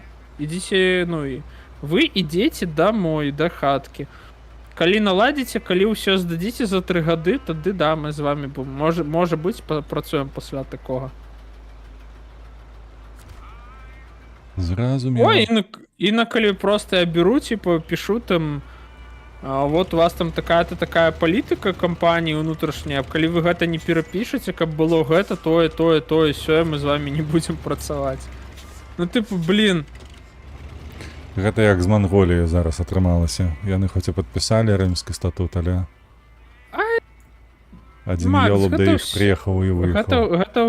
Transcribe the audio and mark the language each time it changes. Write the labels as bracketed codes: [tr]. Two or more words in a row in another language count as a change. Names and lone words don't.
[be] Ідзіце, ну, і вы ідзеце домой, да хаткі. Калі наладзіце, калі ўсё здадзіце за 3 гады, тады да, мы з вами можа быць, працуем пасля такога. Зразумела. Ой, і на калі просто я беру, типу, пишу там, вот у вас там такая-то такая палітыка кампаніі ўнутрашняя, калі вы гэта не перапішаце, каб было гэта, тое, сёе, мы з вами не будзем працаваць. [ru] Ну, типу, блин. [be] Гэта як з Манголіі зараз атрымалася. Яны хоць і падпісалі рымскі статут, але адзін ёлуб да іх прыехаў і выехаў.